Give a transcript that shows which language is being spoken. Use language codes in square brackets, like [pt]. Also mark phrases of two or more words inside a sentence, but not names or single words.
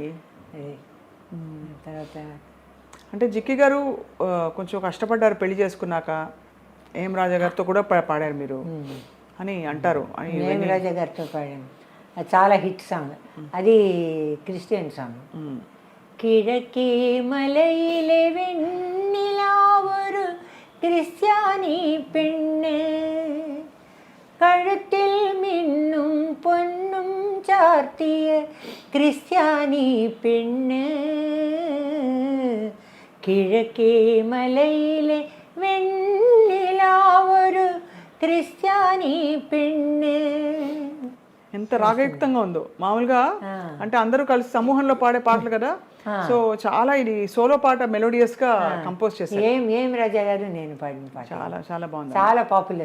[te] తర్వాత అంటే జిక్కి గారు కొంచెం కష్టపడ్డారు పెళ్లి చేసుకున్నాక, ఏం రాజా గారితో కూడా పాడారు మీరు అని అంటారు. ఏం రాజా గారితో పాడాను, అది చాలా [en] hit song. [te] అది [en] Christian song. [ml] കിഴക്കേ മലയിലെ വെണ്ണിലാവൊരു ക്രിസ്ത്യാനി പെണ്ണ് കഴുത്തിൽ മിന്നും പൊന്നും ചാർത്തിയ ക്രിസ്ത്യാനി പെണ്ണ് കിഴക്കേ മലയിലെ വെണ്ണിലാവൊരു ക്രിസ്ത്യാനി പെണ്ണ്. [te] ఎంత రాగయుక్తంగా ఉందో. మామూలుగా అంటే అందరూ కలిసి సమూహంలో పాడే పాటలు కదా, సో చాలా ఇది సోలో పాట మెలోడియస్ గా కంపోజ్ చేశారు. ఏం రాజా గారు నేను పాడిన పాట చాలా చాలా బాగుంది, చాలా పాపులర్.